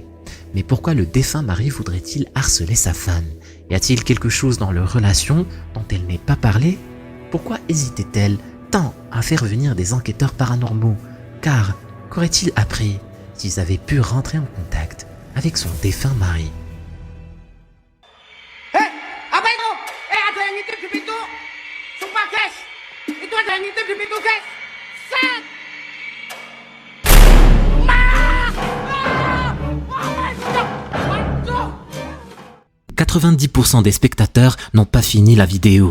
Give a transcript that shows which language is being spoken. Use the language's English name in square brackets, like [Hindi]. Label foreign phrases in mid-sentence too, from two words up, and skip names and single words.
[French] Mais pourquoi le défunt mari voudrait-il harceler sa femme? Y a-t-il quelque chose dans leur relation dont elle n'est pas parlé? Pourquoi hésitait-elle tant à faire venir des enquêteurs paranormaux? Car qu'aurait-il appris s'ils avaient pu rentrer en contact avec son défunt mari? [Indonesian] Ada yang ngintip di pintu. Sumpah guys, itu ada yang ngintip di pintu guys. Set. [French] 90% des spectateurs n'ont pas fini la vidéo.